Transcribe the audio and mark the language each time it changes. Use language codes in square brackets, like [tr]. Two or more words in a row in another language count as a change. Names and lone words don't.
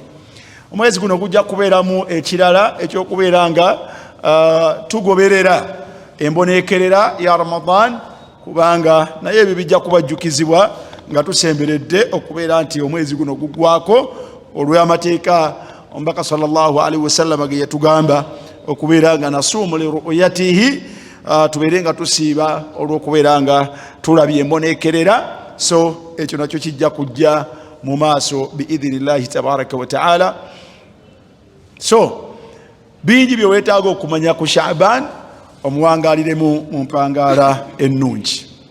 [lg] Omwezi guno gujja kubeeramu ekirala ekyokubeera nga tugoberera embonekerera ya Ramadan, kubanga naye ebyo bijja kubajjukizibwa nga tusemberedde okubeera nti omwezi guno guggwako olw'amateeka omubaka [ar] صلى الله عليه وسلم [lg] ge yatugamba okubeera nga [ar] نصوم لرؤيته, [lg] tubeere nga tusiiba olw'okubeera nga tulabye embonekerera. So ekyo nakyo kijja kujja mu maaso [ar] بإذن الله تبارك وتعالى. [lg] So bingi bye weetaaga okumanya ku Sha'ban, omuwangaliremu mu mpangaala ennungi.